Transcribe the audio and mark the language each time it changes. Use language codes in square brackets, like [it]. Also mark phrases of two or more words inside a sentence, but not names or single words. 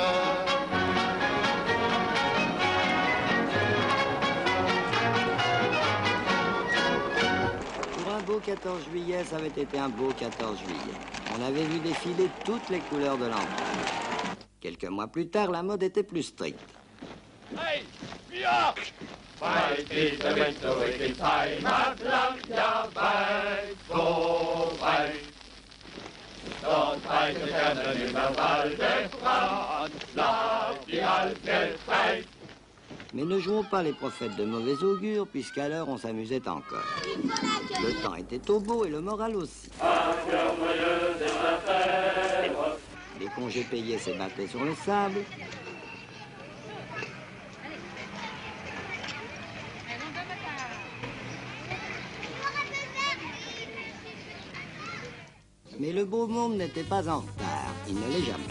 [fr] Pour un beau 14 juillet, ça avait été un beau 14 juillet. On avait vu défiler toutes les couleurs de l'empire. Quelques mois plus tard, la mode était plus stricte. Hey, Björk! [de] Weit ist der Wind zurück ins Heimatland, ja weit, so weit. Dort weiche Sterne über Waldesrand, lag die alte Zeit. [fr] Mais ne jouons pas les prophètes de mauvais augure, puisqu'alors on s'amusait encore. Le temps était au beau et le moral aussi. Les congés payés s'ébattaient sur le sable. Mais le beau monde n'était pas en retard, il ne l'est jamais.